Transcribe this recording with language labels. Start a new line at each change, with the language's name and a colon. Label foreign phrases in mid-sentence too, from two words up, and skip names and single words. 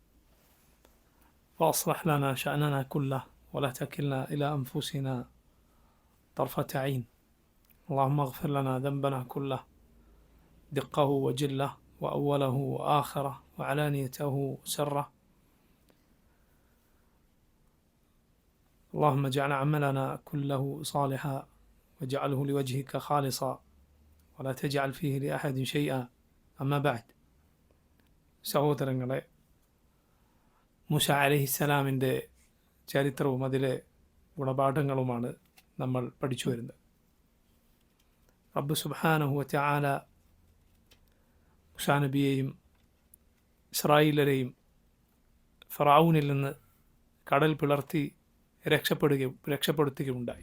Arabic: وأصلح لنا شأننا كله ولا تكلنا إلى أنفسنا طرفة عين اللهم اغفر لنا ذنبنا كله دقه وجله وأوله وآخره وعلانيته وسره اللهم اجعل عملنا كله صالحا واجعله لوجهك خالصا ولا تجعل فيه لأحد شيئا أما بعد
Malayalam: സഹോദരങ്ങളെ, മൂസ അലൈഹിസ്സലാമിൻ്റെ ചരിത്രവും അതിലെ ഗുണപാഠങ്ങളുമാണ് നമ്മൾ പഠിച്ചു വരുന്നത്.
Arabic: رب سبحانه وتعالى
Malayalam: മൂസാ നബിയെയും ഇസ്രായേലരെയും ഫറഔനിൽ നിന്ന് കടൽ പിളർത്തി രക്ഷപ്പെടുത്തുകയുണ്ടായി.